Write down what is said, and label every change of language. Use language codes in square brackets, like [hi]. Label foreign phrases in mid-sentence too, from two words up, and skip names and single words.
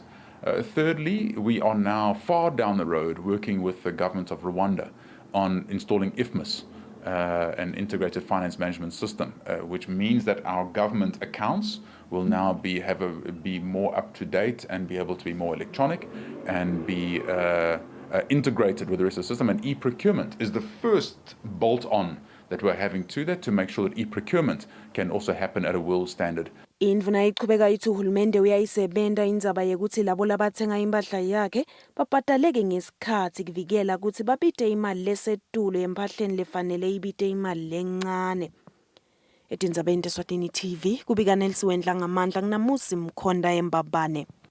[en] Thirdly, we are now far down the road working with the government of Rwanda on installing IFMIS, an integrated finance management system, which means that our government accounts will now be more up to date and be able to be more electronic and be integrated with the rest of the system. And e-procurement is the first bolt-on that we're having to that to make sure that e-procurement can also happen at a world standard. [ss] Indvuna ichubeka ithi uhulumende uyayisebenta indzaba yekuthi labo labatsenga impahla yakhe babhadaleke ngesikhatsi kuvikela ukuthi babite imali lesetulu empahleni lefanele ibite imali lencane. Etindzabeni teSwatini TV kubika Nelsiwendla ngamandla nginamusi Mkhonda eMbabane.